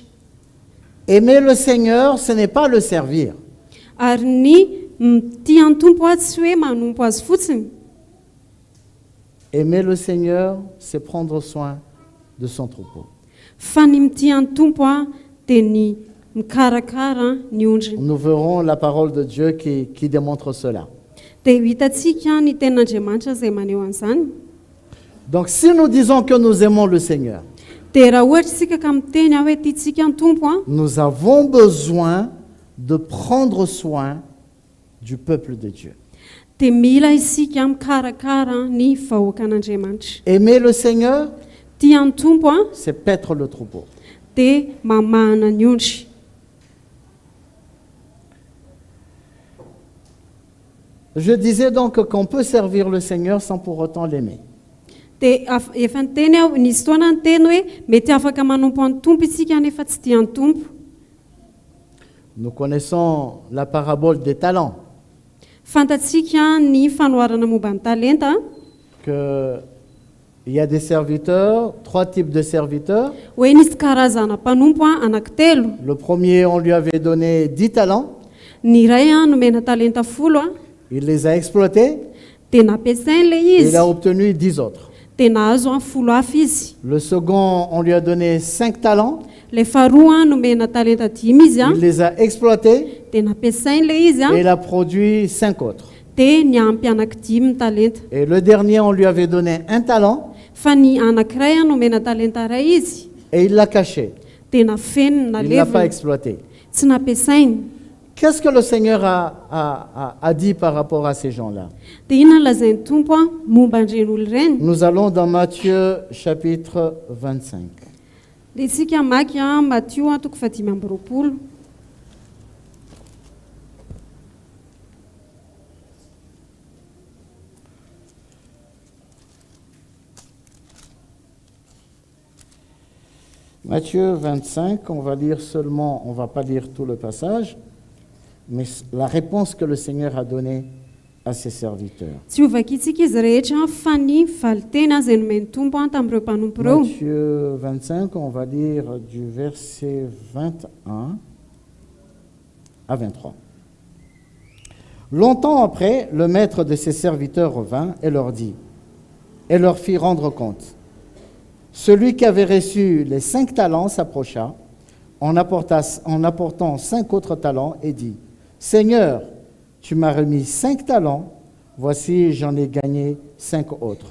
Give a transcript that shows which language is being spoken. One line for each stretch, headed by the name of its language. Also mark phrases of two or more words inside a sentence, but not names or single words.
French: Aimer le Seigneur, ce n'est pas le servir.
Malagasy: Ary ny tia ny tompo a tsy hoe manompo azy fotsiny.
French: Aimer le Seigneur, c'est prendre soin de son troupeau.
Malagasy: Fa ny mitia ny tompo a dia ny mikarakara ny ondriny.
French: Nous verrons la parole de Dieu qui démontre cela.
Malagasy: Dia hitantsika ny tenin'Andriamanitra izay maneho an'izany.
French: Donc si nous disons que nous aimons le Seigneur,
Malagasy: Dia raha ohatra isika ka miteny hoe tiantsika ny tompo a,
French: nous avons besoin de prendre soin du peuple de Dieu.
Malagasy: dia mila isika mikarakara ny vahoaka an'Andriamanitra.
French: Aimer le Seigneur,
Malagasy: Tia ny tompo a
French: c'est paître le troupeau.
Malagasy: dia mamahana ny ondry.
French: Je disais donc qu'on peut servir le Seigneur sans pour autant l'aimer.
Malagasy: dia efa niteny aho nisy fotoana nyteny hoe mety afaka manompo any tompo isika nefa tsy tia ny tompo.
French: Nous connaissons la parabole des talents,
Malagasy: Fantatsika ny fanoharana momba ny talenta
French: qu'il y a des serviteurs, 3 types de serviteurs.
Malagasy: hoe nisy karazana mpanompo anankitelo.
French: Le premier, on lui avait donné 10 talents,
Malagasy: Ny iray nomena talenta 10
French: il les a exploités,
Malagasy: dia nampiasainy le
French: il
Malagasy: izy
French: a obtenu 10 autres.
Malagasy: dia nahazo 10 hafa izy.
French: Le second, on lui a donné 5 talents,
Malagasy: Le faharoa nomena talenta 5 izy
French: il les a exploités
Malagasy: dia nampiasainy le izy
French: et il a produit 5 autres.
Malagasy: dia niampy anankidimy ny talenta.
French: Et le dernier, on lui avait donné 1 talent
Malagasy: Fa ny anankiray nomena talenta ray izy
French: et il l'a caché,
Malagasy: dia nafeniny
French: il ne l'a pas
Malagasy: naleviny
French: exploité.
Malagasy: tsy nampiasainy.
French: Qu'est-ce que le Seigneur a dit par rapport à ces gens-là?
Malagasy: Dia inona lazainy tompo momba an'ireny olo ireny?
French: Nous allons dans Matthieu chapitre 25.
Malagasy: Dia isika maky Matthieu 5:20.
French: Matthieu 25, on va lire seulement, on ne va pas lire tout le passage, mais la réponse que le Seigneur a donnée à ses serviteurs.
Malagasy: Tsy ovakitsika izy rehetra fa ny valiteny izay nomeny tompo tamin'ireo mpanompo ireo.
French: Matthieu 25, on va lire du verset 21 à 23. Longtemps après, le maître de ses serviteurs revint et leur dit, et leur fit rendre compte. Celui qui avait reçu les 5 talents s'approcha en apportant 5 autres talents et dit, Seigneur, tu m'as remis 5 talents, voici j'en ai gagné 5 autres.